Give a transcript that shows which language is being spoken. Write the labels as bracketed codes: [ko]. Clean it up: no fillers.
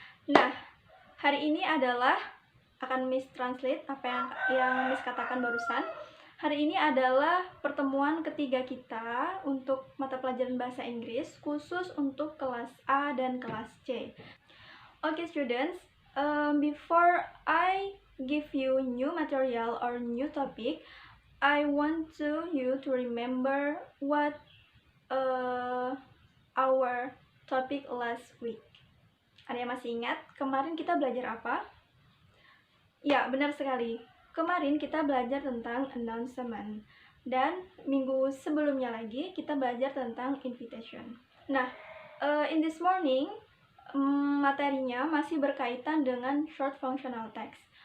[id] Nah, hari ini adalah akan Miss translate apa yang Miss katakan barusan. Hari ini adalah pertemuan ketiga kita untuk mata pelajaran bahasa Inggris khusus untuk kelas A dan kelas C. [en] Okay, students, before I give you new material or new topic, I want you to remember what our topic last week. [id] Ada yang masih ingat kemarin kita belajar apa? Ya, benar sekali. Kemarin kita belajar tentang announcement. Dan minggu sebelumnya lagi kita belajar tentang invitation. [en] Nah, in this morning, [id] materinya masih berkaitan dengan [en] short functional text.